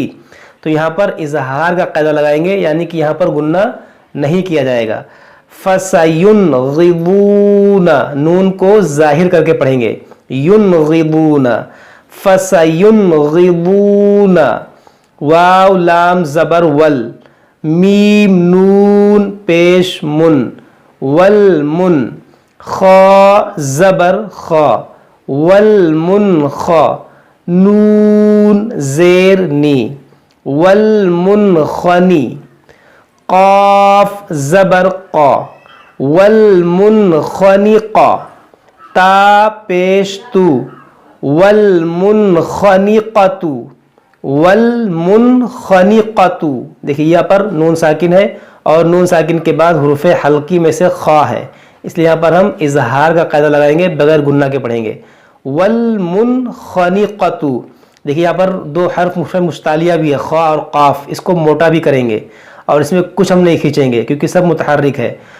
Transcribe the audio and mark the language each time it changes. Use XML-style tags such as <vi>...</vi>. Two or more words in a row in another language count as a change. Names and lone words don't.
<ur>تو یہاں پر اظہار کا قاعدہ لگائیں گے یعنی کہ یہاں پر گننا نہیں کیا جائے گا. فسینغضون نون کو ظاہر کر کے پڑھیں گے</ur> <ar>ینغضون فسینغضون.</ar> <ur>واو لام زبر ول میم نون پیش من والمن. خا زبر خا والمنخ. نون زیر نی والمنخنی. قاف زبر قا والمنخنق. تا پیش تو</ur> <ar>والمنخنقۃ والمنخنقۃ.</ar> <ur>دیکھیے یہاں پر نون ساکن ہے اور نون ساکن کے بعد حروف حلقی میں سے خا ہے، اس لیے یہاں پر ہم اظہار کا قاعدہ لگائیں گے بغیر گننا کے پڑھیں گے والمنخنقۃ. دیکھیے یہاں پر دو حرف مستعلیہ بھی ہے خا اور قاف، اس کو موٹا بھی کریں گے اور اس میں کچھ ہم نہیں کھینچیں گے کیونکہ سب متحرک ہے.</ur>